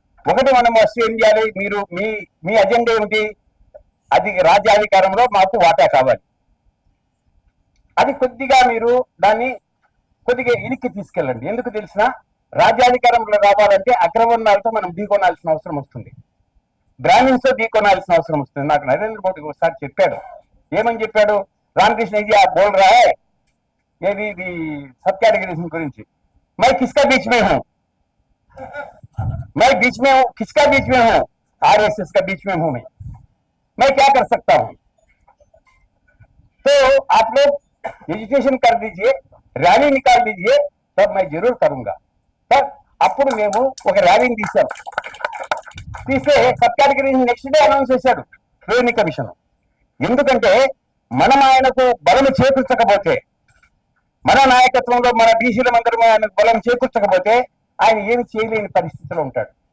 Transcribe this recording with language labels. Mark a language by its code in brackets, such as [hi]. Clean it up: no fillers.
[te] ఒకటి మనం ఫస్ట్ ఏం చేయాలి, మీరు మీ అజెండా ఏమిటి, అది రాజ్యాధికారంలో మాకు వాటా కావాలి. అది కొద్దిగా మీరు దాన్ని కొద్దిగా ఇనికి తీసుకెళ్ళండి. ఎందుకు తెలిసిన, రాజ్యాధికారంలో రావాలంటే అగ్రవర్ణాలతో మనం ఢీకొనాల్సిన అవసరం వస్తుంది, బ్రాహ్మిన్స్ తో ఢీకొనాల్సిన అవసరం వస్తుంది. నాకు నరేంద్ర మోడీ ఒకసారి చెప్పాడు. ఏమని చెప్పాడు, [hi] రామకృష్ణ जी आप बोल रहा है ये भी सब कैटेगरीज गुరించి, मैं किसका बीच में हूँ, मैं बीच में हूँ, किसका बीच में हूँ, आरएसएस का बीच में हूँ मैं क्या कर सकता हूँ. तो आप लोग एजुकेशन कर दीजिए, रैली निकाल दीजिए, तब मैं जरूर करूंगा. तब [te] అప్పుడు మేము ఒక ర్యాలీని తీసాం. తీస్తే sub category next day announce చేశాడు రెవెన్యూ కమిషన్. ఎందుకంటే మనం ఆయనకు బలము చేకూర్చకపోతే, మన నాయకత్వంలో మన బీసీల మందరం ఆయన బలం చేకూర్చకపోతే ఆయన ఏమి చేయలేని పరిస్థితిలో ఉంటాడు.